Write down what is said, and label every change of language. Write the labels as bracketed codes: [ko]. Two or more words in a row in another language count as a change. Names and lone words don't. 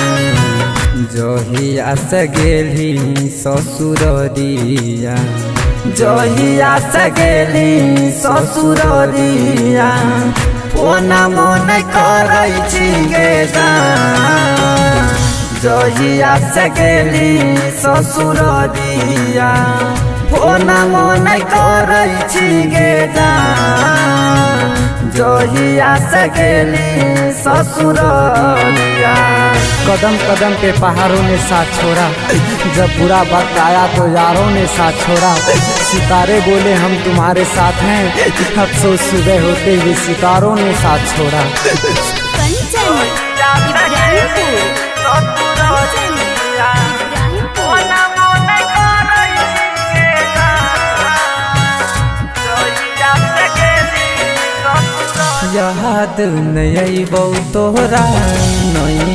[mai] जहिया से गेली ससुररिया, जहिया से गेली ससुररिया ओना मन करई छी गे जान। जहिया से गेली ससुररिया ओना मन करई छी गे जान। जहिया से गेली ससुररिया। [ur] قدم قدم پہ پہاڑوں نے ساتھ چھوڑا، جب برا وقت آیا تو یاروں نے ساتھ چھوڑا. ستارے بولے ہم تمہارے ساتھ ہیں، افسوس صبح ہوتے ہوئے ستاروں نے ساتھ چھوڑا. [mai] याद नहीं बौ तोहरा नहीं